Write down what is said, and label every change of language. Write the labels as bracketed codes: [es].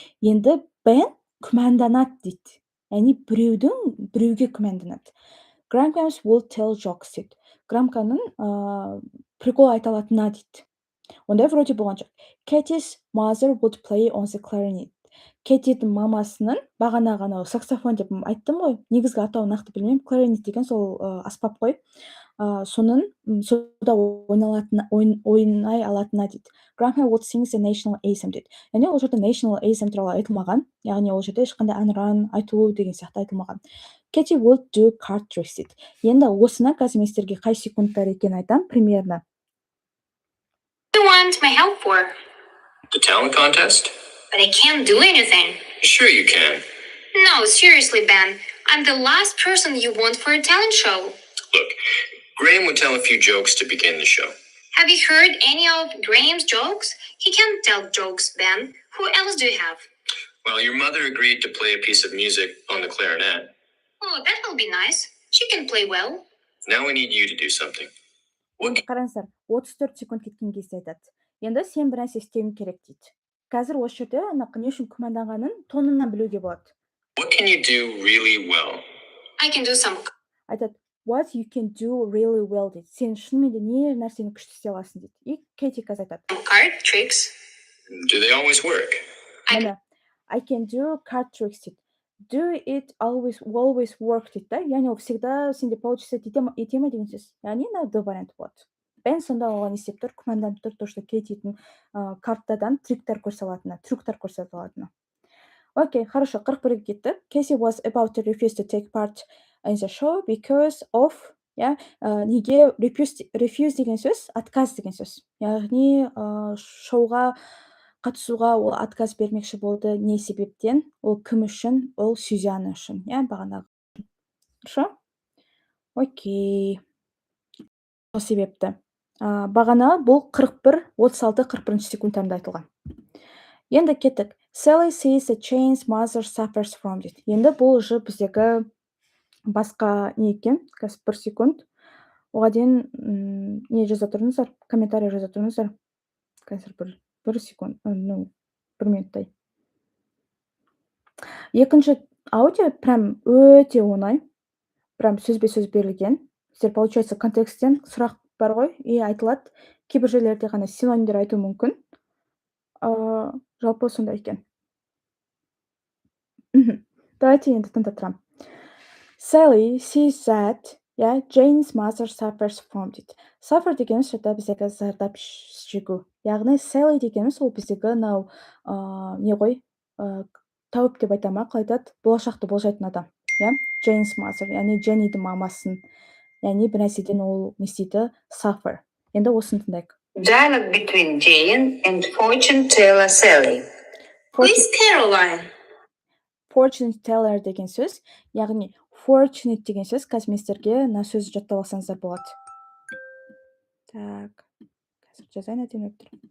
[kk] Енді Бен күмәнданады дейді. Яғни біреуге күмәнданады. [en] Grandparents will tell jokes [kk] дейді. Грамканың [ru] прикол [kk] айта алатынына дейді. Ондай [ru] вроде [kk] болған жоқ. [en] Katie's mother would play on the clarinet. [kk] Кэтидің мамасының бағана саксофон деп айттым ғой. Негізгі атауын нақты білмеймін. Clarinet деген сол аспап қой. Соның сода ойнай алатынына дейді. [en] Grandma would sing the national anthem [kk] дейді. Яғни ол жерде national anthem туралы айтылмаған. Яғни ол жерде ешқандай әнұран айту деген сияқты айтылмаған. [en] Katie would do card tricks [kk] дейді. Енді осыны қазір мен сіздерге қай секундтар екенін айтамын [ru] примерно. [en] What do you want my help for? The talent contest? But I can't do anything. Sure you can. No, seriously, Ben. I'm the last person you want for a talent show. Look, Graham would tell a few jokes to begin the show. Have you heard any of Graham's jokes? He can't tell jokes, Ben. Who else do you have? Well, your mother agreed to play a piece of music on the clarinet. Oh, that will be nice. She can play well. Now we need you to do something. [kk] Қараңыздар, 34 секунд кеткен кезде айтады. Енді сен бір нәрсе істеуің керек дейді. Қазір осы жерде не үшін күмәнданғанын тонынан білуге болады. [en] What can you do really well? I can do some [kk] Айтады, [en] what you can do really well [kk] дейді. Сен шынымен де не нәрсені күшті істей аласың дейді. [ru] И [kk] Кэти қазір айтады. [en] card tricks. Do they always work? [kk] Міне, [en] I can do card tricks [kk] дейді. [en] Do it always work [kk] дейді да. Яғни ол [ru] всегда [kk] сенде [ru] получится [kk] ете ме деген сөз. Яғни мына do варианты болады. Бен сонда оған не істеп тұр? Күмәнданып тұр, [ru] то, что [kk] кететін картадан трюктар көрсете алатыны. [ru] Окей, хорошо, [kk] 41-ге кеттік. [en] Casey was about to refuse to take part in the show because of, [kk] неге refuse деген сөз, [en] отказ деген сөз. [kk] Яғни шоуға қатысуға ол отказ бермекші болды. Не себептен? Ол кім үшін? Ол Сюзанна үшін, бағанағы. [ru] Хорошо? Окей. [kk] Сол себепті. Бағана бұл 36-41 секундтарында айтылған. Енді кеттік. [en] Sally sees that Jane's mother suffers from it. [kk] Енді бұл [ru] уже [kk] біздегі басқа не екен? Қазір 1 секунд. Оға дейін не жаза тұрыңыздар? Комментарий жаза тұрыңыздар. Қазір 1 секунд. 1 минуттай. Екінші аудио прям өте оңай. Прям сөзбе-сөз берілген. Сіздер, [ru] получается, [kk] контексттен сұрақ бар ғой, [ru] и [kk] айтылады. Кейбір жерлерде ғана синонимдер айту мүмкін. Жалпы сондай екен. [ru] Давайте [kk] енді тыңдап тұрам. [en] Sally sees that, Jane's mother suffers from it. [kk] Suffer дегеніміз жата біздегі зардап шегу. Яғни Sally дегеніміз ол біздегі не ғой, тауып деп айтама, қалай айтады? Болашақты болжайтын адам. Jane's mother, яғни Jennyдің мамасын. Яғни бір нәрседен ол не істейді? Suffer. Енді осыны тыңдайық. [en] Dialogue between Jane and fortune teller Sally. Who is Caroline? [kk] Fortune teller деген сөз, яғни fortunate деген сөз, қазір мен сіздерге мына сөзді жаттап алсаңыздар болады. [ru] Так, [kk] қазір жазайын әдемі тұр.